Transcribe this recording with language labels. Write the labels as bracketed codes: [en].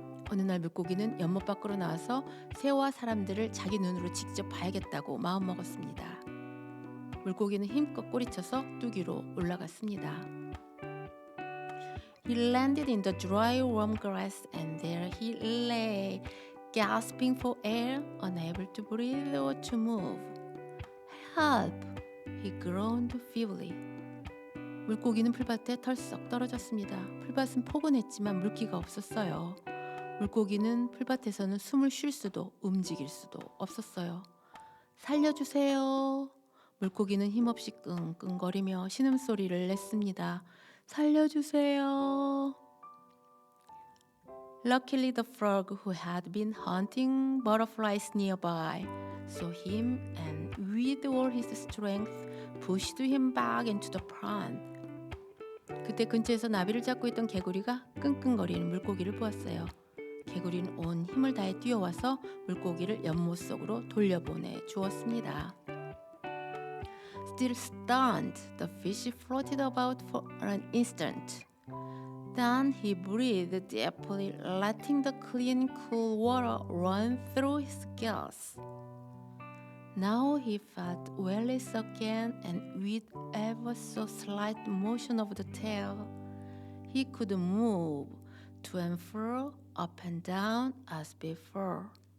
[ko] 어느 날 물고기는 연못 밖으로 나와서 새와 사람들을 자기 눈으로 직접 봐야겠다고 마음먹었습니다. 물고기는 힘껏 꼬리쳐서 뚜기로 올라갔습니다. [en] He landed in the dry warm grass and there he lay, gasping for air, unable to breathe or to move. Help! He groaned feebly. [ko] 물고기는 풀밭에 털썩 떨어졌습니다. 풀밭은 포근했지만 물기가 없었어요. 물고기는 풀밭에서는 숨을 쉴 수도 움직일 수도 없었어요. 살려주세요. 물고기는 힘없이 끙끙거리며 신음소리를 냈습니다. 살려주세요. [en] Luckily the frog who had been hunting butterflies nearby saw him and with all his strength pushed him back into the pond. [ko] 그때 근처에서 나비를 잡고 있던 개구리가 끙끙거리는 물고기를 보았어요. 개구리는 온 힘을 다해 뛰어와서 물고기를 연못 속으로 돌려보내 주었습니다. [en] Still stunned, the fish floated about for an instant. Then he breathed deeply, letting the clean, cool water run through his gills. Now he felt well again, and with ever so slight motion of the tail, he could move to and fro, up and down as before.